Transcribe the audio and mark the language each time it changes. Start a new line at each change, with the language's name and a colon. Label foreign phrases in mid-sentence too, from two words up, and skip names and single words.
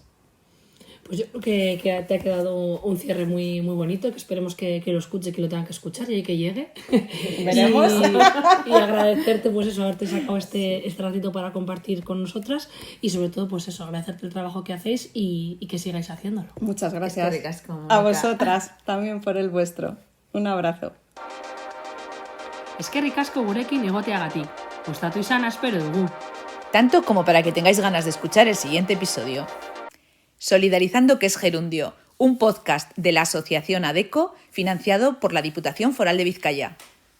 Spanish: Pues yo creo que te ha quedado un cierre muy, muy bonito, que esperemos que lo escuche, que lo tengan que escuchar y que llegue. Veremos. Y agradecerte, pues eso, haberte sacado este ratito para compartir con nosotras, y sobre todo, pues eso, agradecerte el trabajo que hacéis y que sigáis haciéndolo. Muchas gracias a vosotras también por el vuestro. Un abrazo.
Basque: Eskerrik asko gurekin egoteagatik. Gustatu izana espero dugu.
Spanish: Tanto como para que tengáis ganas de escuchar el siguiente episodio. Solidarizando, que es Gerundio, un podcast de la Asociación ADECO financiado por la Diputación Foral de Vizcaya.